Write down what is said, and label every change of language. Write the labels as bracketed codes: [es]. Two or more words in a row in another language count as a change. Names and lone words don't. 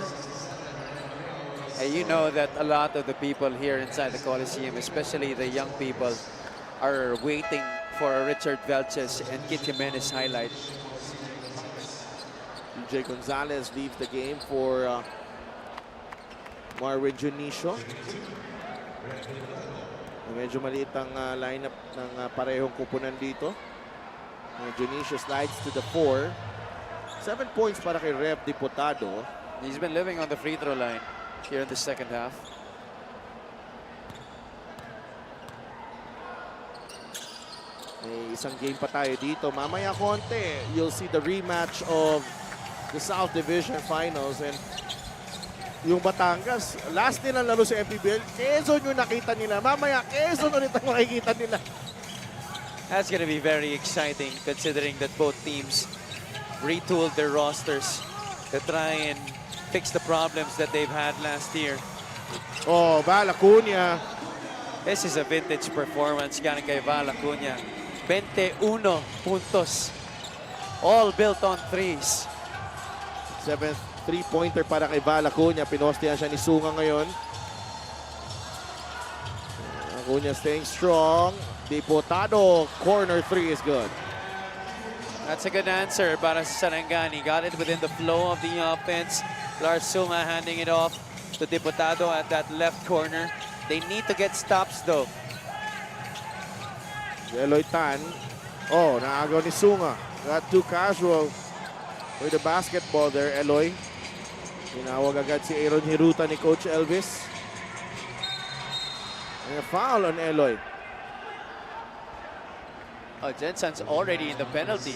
[en] And you know that a lot of the people here inside the Coliseum, especially the young people, are waiting for a Richard Velches and Kit Jimenez highlight. DJ Gonzalez leaves the game for Marvin Junicio. [tl] Medyo maliit ang lineup ng parehong kupunan dito. [en] Junicio slides to the 4. 7 points [tl] para kay [en] Rev Diputado. He's been living on the free throw line here in the second half. [tl] May isang game pa tayo dito. Mamaya konti, [en] you'll see the rematch of the South Division Finals. [tl] And yung Batangas, last din ang laro sa MPBL, Quezon yung nakita nila. Mamaya, Quezon ulit ang makikita nila. [en] That's going to be very exciting considering that both teams retooled their rosters to try and fix the problems that they've had last year. Oh, Val Acuña. This is a vintage performance [tl] galing kay [en] Val Acuña. [tl] 21 puntos. [en] All built on threes. 7th three-pointer [tl] para kay [en] Val Acuña. [tl] Pinostihan siya ni Sunga ngayon. [en] Acuña staying strong. Diputado, corner 3 is good. That's a good answer [tl] para sa [en] Sarangani. Got it within the flow of the offense. Lars Sunga handing it off to Diputado at that left corner. They need to get stops though. [tl] Eloy Tan. Oh, naagaw ni Sunga. [en] Got too casual with the basketball there, Eloy. [tl] Tinawag agad si Aaron Hiruta ni Coach Elvis. [en] And a foul on Eloy. Oh, Gensan's already in the penalty.